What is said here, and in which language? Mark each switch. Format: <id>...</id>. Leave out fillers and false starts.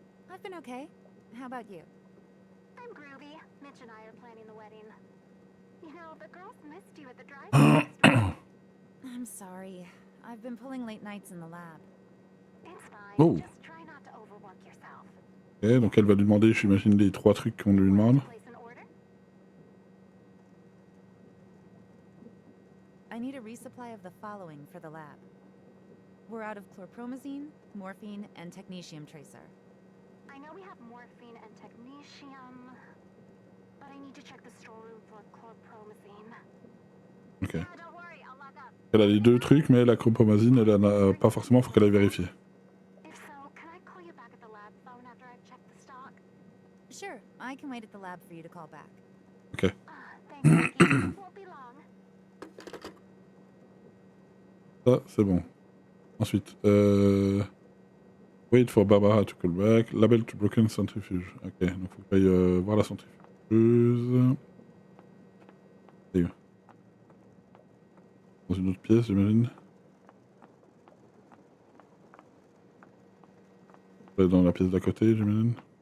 <en>I've been okay. How about you? I'm groovy. Mitch and I are planning the wedding. You know, the girls missed you at the drive-in yesterday. I'm sorry. I've been pulling late nights in the lab. It's fine. Oh. Just try not to overwork yourself.</en> <fr>Ok, donc elle va lui demander, j'imagine, les 3 trucs qu'on lui demande.</fr> <en>Place an need a resupply of the following for the lab. We're out of chlorpromazine, morphine, and technetium tracer. I know we have morphine and technetium, but I need to check the storeroom for chlorpromazine. Ok. Yeah, don't worry, I'll log up.</en> <fr>Elle a les deux trucs, mais la chlorpromazine, elle en a pas forcément, faut qu'elle aille vérifier.</fr> <en>If so, can I call you back at the lab phone after I've checked the stock? Sure, I can wait at the lab for you to call back. Ok. Thanks, Nikki. Won't be long.</en> <fr>Ça, c'est bon.</fr> <en>Ensuite, wait for Barbara to call back. Label to broken centrifuge.</en> <fr>Ok, donc faut que j'aille voir la centrifugeuse. Et dans une autre pièce, j'imagine. Dans la pièce d'à côté, j'imagine.</fr>